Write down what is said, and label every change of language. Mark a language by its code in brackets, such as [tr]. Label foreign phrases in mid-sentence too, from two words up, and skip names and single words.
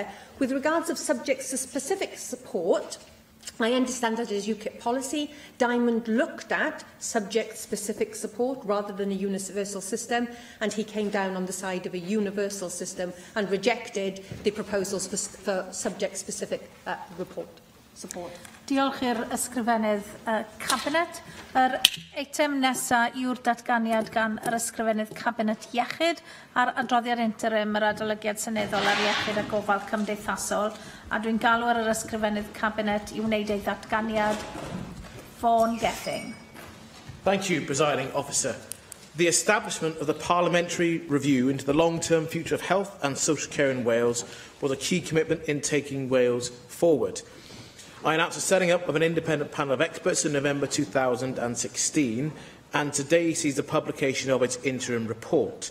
[en] With regards of subject-specific support, I understand that as UKIP policy, Diamond looked at subject-specific support rather than a universal system, and he came down on the side of a universal system and rejected the proposals for subject-specific Support. [cy] Diolch i'r ysgrifennydd Cabinet. Yr eitem nesaf yw'r datganiad gan yr ysgrifennydd Cabinet Iechyd a'r adroddiad interim yr adolygiad seneddol ar iechyd a gofal cymdeithasol. A dwi'n galw ar yr ysgrifennydd Cabinet i wneud ei ddatganiad. Vaughan Gething. [en] Thank you, Presiding Officer. The establishment of the Parliamentary Review into the long-term future of health and social care in Wales was a key commitment in taking Wales forward. I announced the setting up of an independent panel of experts in November 2016, and today sees the publication of its interim report.